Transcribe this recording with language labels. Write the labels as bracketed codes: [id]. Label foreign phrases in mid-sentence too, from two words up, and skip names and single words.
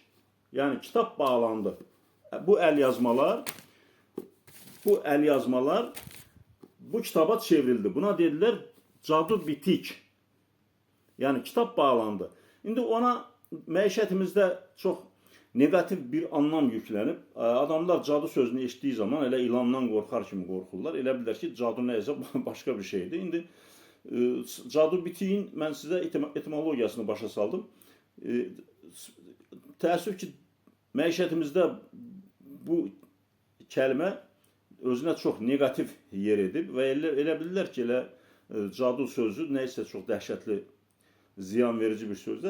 [tr] Yani kitap bağlandı. Bu el yazmalar bu kitaba çevrildi. Buna dediler cadı bitik. Yani kitap bağlandı. [az] Şimdi ona məişətimizdə çox negatif bir anlam yüklənib. Adamlar cadı sözünü eşitdiyi zaman elə ilandan qorxar kimi qorxurlar. Elə bilər ki, cadı nəysə başqa bir şeydir. İndi cadı bitiyin mən sizə etimologiyasını başa saldım. Təəssüf ki, məişətimizdə bu kəlmə özünə çox negativ yer edib və elə bilirlər ki, elə cadı sözü nəysə çox dəhşətli, ziyan verici bir sözdür.